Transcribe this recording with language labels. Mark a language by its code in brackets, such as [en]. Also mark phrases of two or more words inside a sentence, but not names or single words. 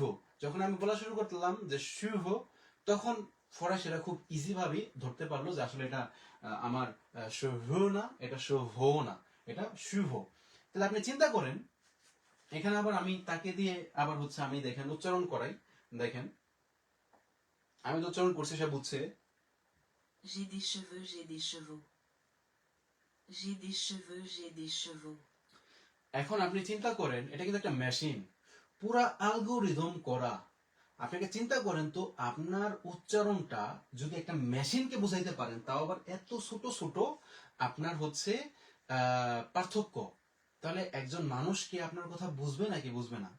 [bn] যখন আমি বলা শুরু করলাম যে শুভ, তখন ফরাসিরা খুব ইজি ভাবে ধরতে পারলো যে আসলে এটা আমার শুভ না, এটা শুভ না, এটা শুভ। তাহলে আপনি চিন্তা করেন, এখানে আবার আমি তাকে দিয়ে আবার হচ্ছে আমি দেখেন উচ্চারণ করাই, দেখেন আমি তো উচ্চারণ করছি, সে বুঝছে। [fr] J'ai des cheveux, j'ai des chevaux. J'ai des cheveux, j'ai des chevaux. [bn] এখন আপনি চিন্তা করেন এটা কিন্তু একটা মেশিন, পুরা অ্যালগোরিদম করা। আপনাকে চিন্তা করেন তো, আপনার উচ্চারণটা যদি একটা মেশিনকে বুঝাইতে পারেন, তাও আবার এত ছোট ছোট আপনার হচ্ছে পার্থক্য, তাহলে একজন মানুষ কি আপনার কথা বুঝবে নাকি বুঝবে না?